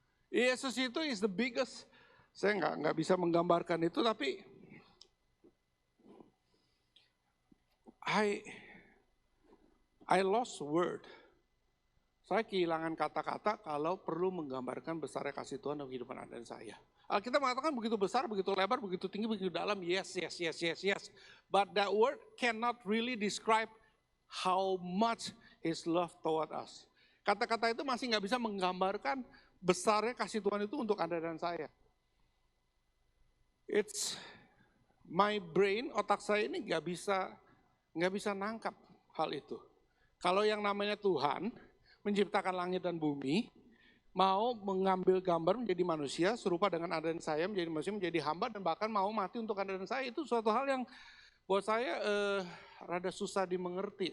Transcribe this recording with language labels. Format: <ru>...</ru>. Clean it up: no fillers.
<en>Yesus itu is the biggest.</en> <id>Saya nggak bisa menggambarkan itu, tapi I lost word. Saya kehilangan kata-kata kalau perlu menggambarkan besarnya kasih Tuhan dalam kehidupan Anda dan saya. Kita mengatakan begitu besar, begitu lebar, begitu tinggi, begitu dalam. Yes.</id> <en>But that word cannot really describe how much His love toward us.</en> <id>Kata-kata itu masih nggak bisa menggambarkan besarnya kasih Tuhan itu untuk Anda dan saya. It's my brain, otak saya ini nggak bisa nangkap hal itu. Kalau yang namanya Tuhan menciptakan langit dan bumi, mau mengambil gambar menjadi manusia, serupa dengan Anda dan saya menjadi manusia, menjadi hamba, dan bahkan mau mati untuk Anda dan saya, itu suatu hal yang buat saya rada susah dimengerti.</id>